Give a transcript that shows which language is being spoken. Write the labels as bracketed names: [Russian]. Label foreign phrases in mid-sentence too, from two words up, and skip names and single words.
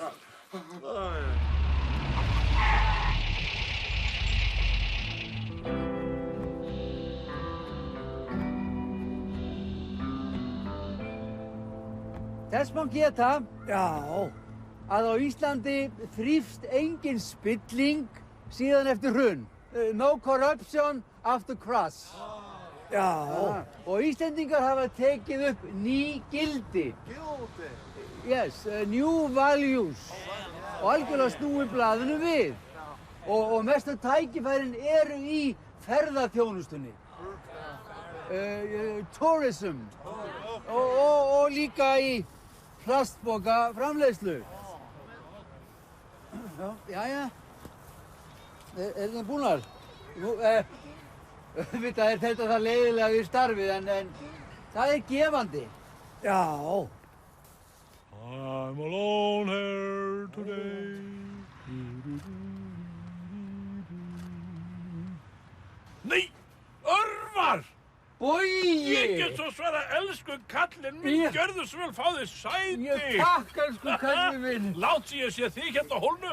[Icelandic] Þess má geta, að á Íslandi þrífst engin spilling síðan eftir hrun. [English] No corruption after crash. [Icelandic] Og Íslendingar hafa tekið upp ný gildi. Gildi? [English] Yes, new values. [Icelandic] Og algjörlega snúið blaðinu við. Og mestu tækifærin eru í ferðaþjónustunni. [English] Tourism. [Icelandic] Og líka í plastboka framleiðslu. Jæja. Er þið búnar? Þetta er það leiðilega við starfið, en það er gefandi. Já. [English] I'm alone here today. [Icelandic] Nei, Örvar! Bogi! Ég get svo svara, elsku kallinn minn, gjörðu svo vel, fá þér sæti. Ég takk, elsku kallinn minn. Lát sér ég sé þig hérna á hólnum.